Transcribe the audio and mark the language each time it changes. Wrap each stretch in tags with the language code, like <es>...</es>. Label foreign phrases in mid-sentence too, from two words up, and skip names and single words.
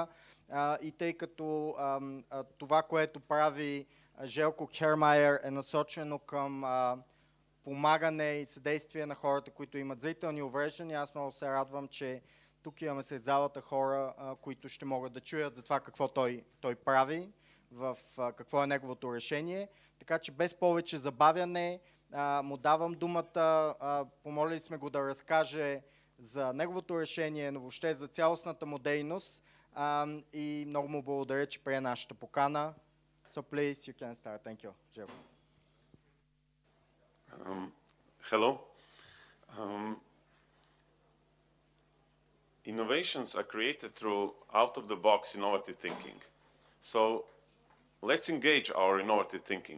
<bg>И тъй като това, което прави Željko Khermayer, е насочено към помагане и съдействие на хората, които имат зрителни увреждания, аз много се радвам, че тук имаме сред залата хора, които ще могат да чуят за това какво той прави, какво е неговото решение. Така че без повече забавяне му давам думата. Помолили сме го да разкаже за неговото решение, но въобще за цялостната му дейност. И много му благодаря, че прие нашата покана.</bg> <en>So please, you can start. Thank you. Željko. Hello. Innovations are created through out-of-the-box innovative thinking. So let's engage our innovative thinking.</en>